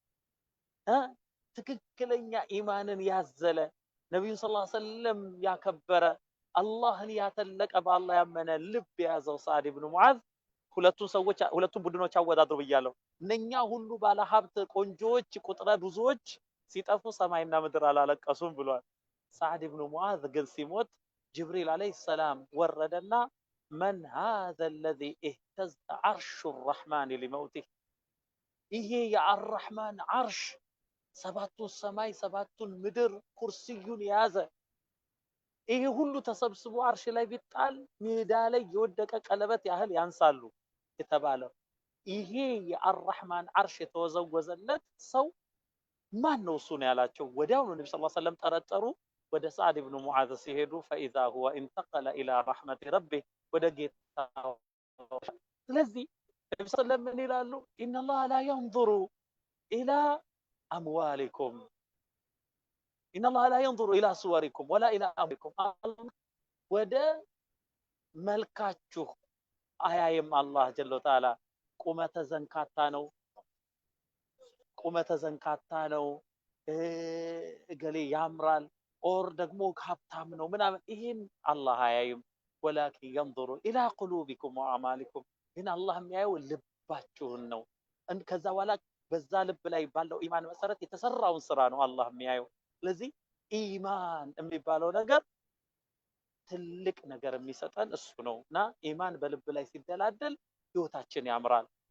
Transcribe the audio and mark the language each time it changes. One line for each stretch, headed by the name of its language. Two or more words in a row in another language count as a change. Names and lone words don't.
Amharic: ትክክለኛ ኢማንን ያዘለ ነብዩ
Arabic: صلى الله عليه وسلم
Amharic: ያከበረ አላህን ያተለቀ በአላህ ያመነ ልብ የያዘው ሰዓድ ኢብኑ ሙዓዝ ሁለቱም ቡድኖች አወዳድሩ ብያለሁ። እነኛ ሁሉ ባለ ሀብት ቆንጆዎች ቁጥረ ብዙዎች ሲጠፉ ሰማይና ምድር አላለቀሱም ብሏል። ሰዓድ ኢብኑ ሙዓዝ ግን ሲሞት ጅብሪል
Arabic: عليه السلام
Amharic: ወረደና
Arabic: من هذا الذي اهتز عرش الرحمن لموته
Amharic: ይሄ የአርራህማን አርሽ ሰባቱን ሰማይ ሰባቱን ምድር ኩርሲዩን የያዘ ይሄ ሁሉ ተሰብስቦ አርሽ ላይ ቢጣል ሜዳ ላይ የወደቀ ቀለበት ያህል ያንሳሉ የተባለው ይሄ የአርራህማን አርሽ የተወዘወዘለት ሰው ማን ነው? እሱ ነው ያላቸው። ወዲያውኑ ነብዩ
Arabic: صلى الله عليه وسلم
Amharic: ጠረጠሩ። ወደ ሰዓድ ኢብኑ ሙዓዝ ሲሄዱ
Arabic: فاذا هو انتقل الى رحمه ربه
Amharic: ወደ ጌታው። ስለዚህ ነብዩ
Arabic: صلى الله عليه وسلم
Amharic: ምን ይላሉ?
Arabic: ان الله لا ينظر الى اموالكم ان الله لا ينظر الى صوركم ولا الى اموالكم
Amharic: ወደ መልካችሁ አያይም አላህ
Arabic: جل وتعالى። ቁመተ
Amharic: ዘንካታ ነው እገሌ ያምራል ኦር ደግሞ ሀብታም ነው ምናምን ይሄን አላህ አያይም።
Arabic: ولكن ينظر الى قلوبكم واعمالكم
Amharic: ግን አላህ የሚያየው ልባችሁን ነው። ከዛ በኋላ በዛ ልብ ላይ ባለው ኢማን መሰረት የተሰራውን ስራ ነው አላህ የሚያየው። ስለዚህ ኢማን የሚባለው ነገር ትልቅ ነገር የሚሰጠን እሱ ነውና ኢማን በልብ ላይ ሲደላደል ህይወታችን ያምራል።